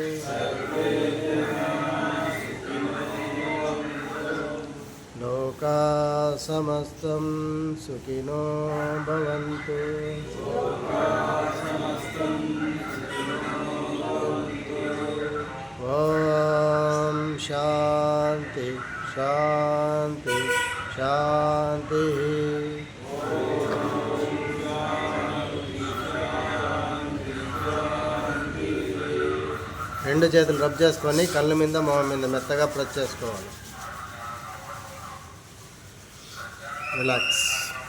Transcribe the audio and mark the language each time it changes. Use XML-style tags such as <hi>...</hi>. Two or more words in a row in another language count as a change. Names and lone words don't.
<sa>लोका समस्तं सुखिनो भवन्तु. ओम शांति शांति शांति.</sa> <te>రెండు చేతులు రబ్ చేసుకొని కళ్ళ మీద మొహం మీద మెత్తగా ప్రెస్ చేసుకోవాలి. రిలాక్స్.</te>